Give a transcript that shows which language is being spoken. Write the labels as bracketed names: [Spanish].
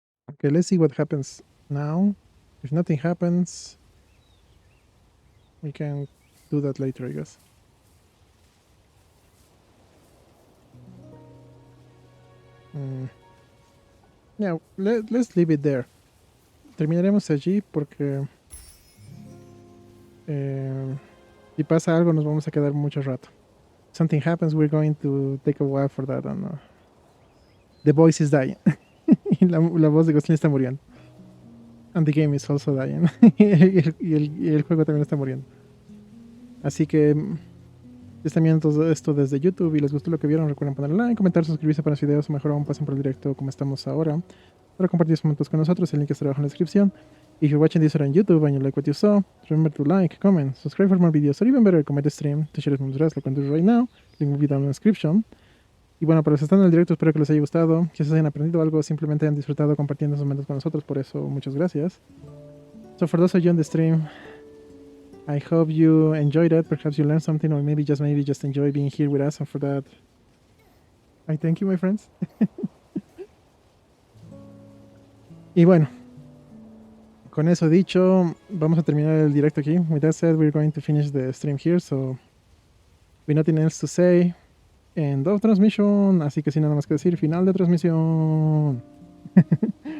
[English] Okay, let's see what happens now. If nothing happens, we can do that later, I guess. Yeah, let's leave it there. [Spanish] Terminaremos allí porque si pasa algo nos vamos a quedar mucho rato. [English] If something happens, we're going to take a while for that. And, the voice is dying. [Spanish] Y la voz de Glostlyn está muriendo. [English] And the game is also dying. [Spanish] y el juego también está muriendo. Así que si están viendo todo esto desde YouTube y les gustó lo que vieron, recuerden ponerle like, comentar, suscribirse para los videos o mejor aún pasen por el directo como estamos ahora para compartir sus momentos con nosotros. El link estará abajo en la descripción. [English] If you're watching this on YouTube and you like what you saw, remember to like, comment, subscribe for more videos, or even better, comment the stream to share with us like we do right now. Link will be down in the description. [Spanish] Y bueno, para los que están en el directo, espero que les haya gustado, que se hayan aprendido algo, simplemente hayan disfrutado compartiendo esos momentos con nosotros. Por eso, muchas gracias. [English] So for those of you on the stream, I hope you enjoyed it. Perhaps you learned something, or maybe just enjoy being here with us. And for that, I thank you, my friends. [Spanish] Y bueno, con eso dicho, vamos a terminar el directo aquí. [English] With that said, we're going to finish the stream here. So, with nothing else to say, end of transmission. [Spanish] Así que sin nada más que decir, final de transmisión.